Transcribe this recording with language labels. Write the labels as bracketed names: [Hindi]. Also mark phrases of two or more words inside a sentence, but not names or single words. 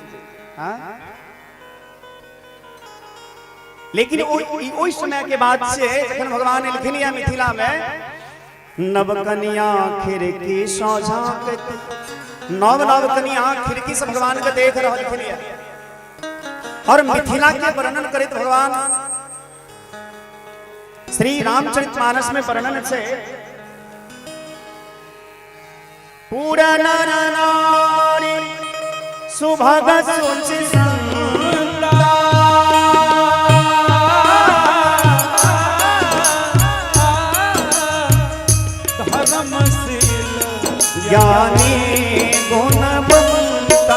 [Maithili] हाँ, लेकिन ओइ समय के बाद से जखन भगवान एलखिन या मिथिला में, नव कन्या खिड़की सो झांकत, नव नव कन्या खिड़की से भगवान के देख रहलखिन। और मिथिला के वर्णन करत भगवान श्री रामचरितमानस में वर्णन छे, पूरा [Awadhi] नर नारी सुभग सुचि संता, धर्मशील ज्ञानी गुणवंता।